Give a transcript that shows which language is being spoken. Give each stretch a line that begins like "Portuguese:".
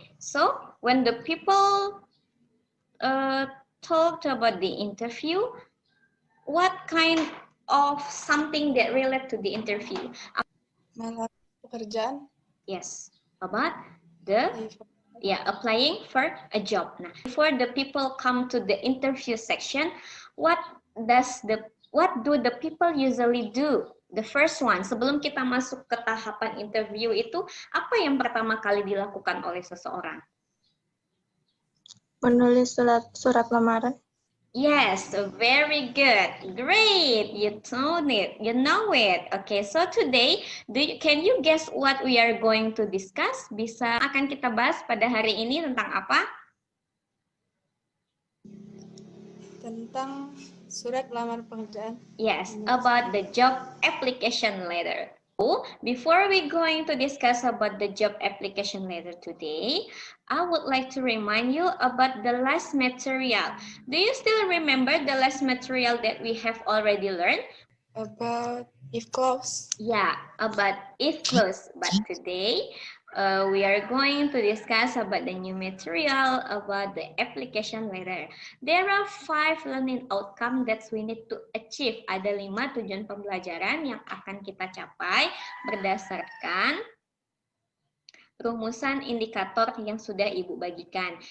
English: So, when the people talked about the interview, what kind of something that relate to the interview?
Indonesian: Melamar pekerjaan.
English: Yes, about the applying for a job. Nah, before the people come to the interview section, what do the people usually do? The first one,
Indonesian: sebelum kita masuk ke tahapan interview itu, apa yang pertama kali dilakukan oleh seseorang? Menulis surat lamaran.
English: Yes, very good. Great. You told it. You know it. Okay, so today, can you guess what we are going to discuss?
Indonesian: Akan kita bahas pada hari ini tentang apa? Tentang surat lamar pekerjaan.
English: Yes, about the job application letter. Before we going to discuss about the job application letter today, I would like to remind you about the last material. Do you still remember the last material that we have already learned? About if clause. Yeah, about if clause. But today, we are going to discuss about the new material about the application letter. There are 5 learning outcome that we need to achieve.
Indonesian: Ada 5 tujuan pembelajaran yang akan kita capai berdasarkan rumusan indikator yang sudah Ibu bagikan.